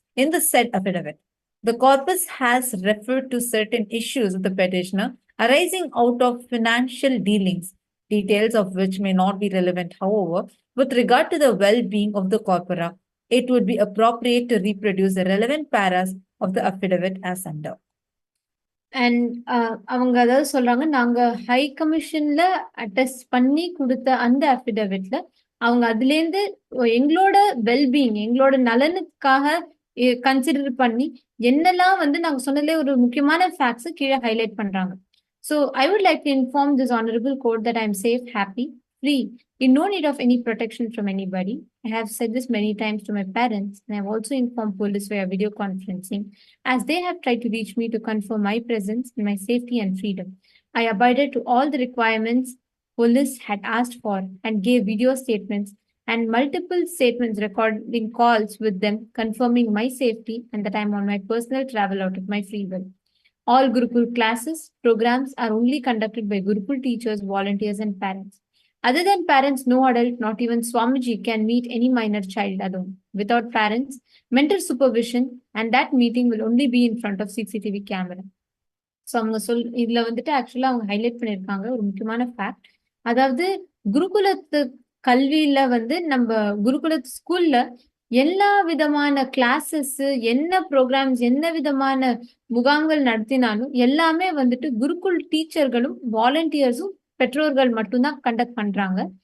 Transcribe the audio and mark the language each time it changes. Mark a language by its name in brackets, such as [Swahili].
[English] In the said affidavit, the corpus has referred to certain issues of the petitioner arising out of financial dealings, details of which may not be relevant. However, with regard to the well-being of the corpora, it would be appropriate to reproduce the relevant paras of the affidavit as under. [Tamil] And அவங்க அதாவது சொல்றாங்க, நாங்க high கமிஷன்ல attest பண்ணி கொடுத்த அந்த அஃபிடவிட்ல அவங்க அதுலேருந்து எங்களோட வெல்பீயிங், எங்களோட நலனுக்காக கன்சிடர் பண்ணி என்னெல்லாம் வந்து நாங்க சொன்னதுல ஒரு முக்கியமான ஃபேக்ட்ஸ் கீழே ஹைலைட் பண்றாங்க. [English] So I would like to inform this honourable court that I am safe, happy, free, in no need of any protection from anybody. I have said this many times to my parents, and I have also informed police via video conferencing, as they have tried to reach me to confirm my presence and my safety and freedom. I abided to all the requirements police had asked for and gave video statements and multiple statements recording calls with them confirming my safety and that I am on my personal travel out of my free will. All Gurukul classes, programs are only conducted by Gurukul teachers, volunteers, and parents. Other than parents, no adult, not even Swamiji, can meet any minor child alone. Without parents, mentor supervision, and that meeting will only be in front of CCTV camera. [Tamil] So அவங்க இதுல வந்துட்டு ஆக்சுவலா அவங்க highlight பண்ணியிருக்காங்க ஒரு முக்கியமான fact. அதாவது குருகுலத்து கல்வியில வந்து நம்ம குருகுலத்து ஸ்கூல்ல எல்லா விதமான கிளாஸஸ், என்ன ப்ரோக்ராம்ஸ், என்ன விதமான முகாம்கள் நடத்தினாலும் எல்லாமே வந்துட்டு குருகுல் டீச்சர்களும் வாலண்டியர்ஸும் பெற்றோர்கள் மட்டும்தான் கண்டக்ட் பண்றாங்க.